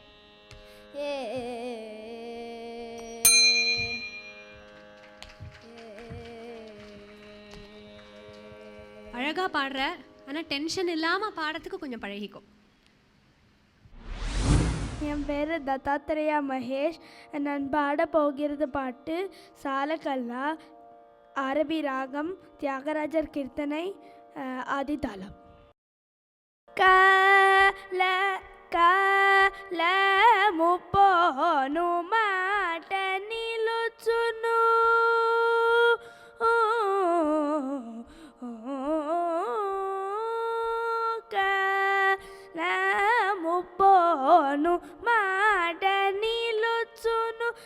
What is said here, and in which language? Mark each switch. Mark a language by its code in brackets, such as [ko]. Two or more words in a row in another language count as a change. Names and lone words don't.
[ta] அழகாக பாடுற, ஆனால் டென்ஷன் இல்லாமல் பாடுறதுக்கு கொஞ்சம் பழகிக்கும். என் பேர் தத்தாத்திரேயா மகேஷ். நான் பாட போகிறது பாட்டு சாலக்கல்லா, அரபி ராகம், தியாகராஜர் கீர்த்தனை, ஆதிதாளம். [te] కాలము పోను మాట నిలుచును, కాలము పోను మాట నిలుచును,